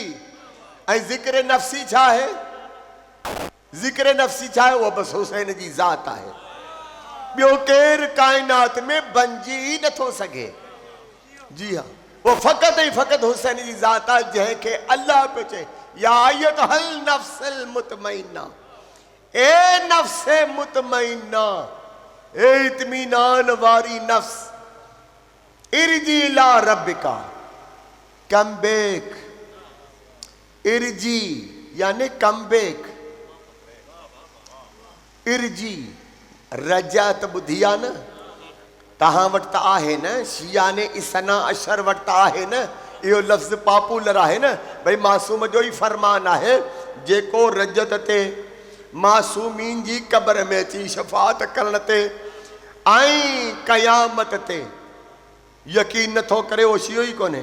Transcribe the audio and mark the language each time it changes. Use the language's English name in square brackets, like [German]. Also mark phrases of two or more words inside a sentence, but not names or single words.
[Sindhi] ऐं ज़िक्र नफ़्सी छा आहे? ज़िक्र नफ़्सी छा आहे? उहा बसि हुसैन जी ज़ात आहे, ॿियो केरु काइनात में बणिजी ई नथो सघे। जी हाँ, वो फ़क़ति ऐं फ़क़ति हुसैन जी ज़ात आहे, जंहिंखे अल्लाह पियो चए [Arabic] يا أيتها النفس المطمئنة, [Sindhi] ए नफ़्स मुतमइन्ना, ए इत्मीनान वारी नफ्स, [Arabic] ارجعي إلى ربك, [English] come back. [Sindhi] इरजी यानी [English] come back, [Sindhi] इरजी रजा त ॿुधी आहे न, तव्हां वटि त आहे न, शिया ने इसना अशर वटि त आहे न, इहो लफ़्ज़ पॉपुलर आहे न, भई मासूम जो ई फरमान आहे, जेको रजत ते मासूमीन जी क़ब्र में अची शफ़ाअत करण ते ऐं क़यामत ते यकीन नथो करे, उहो शियो ई कोन्हे।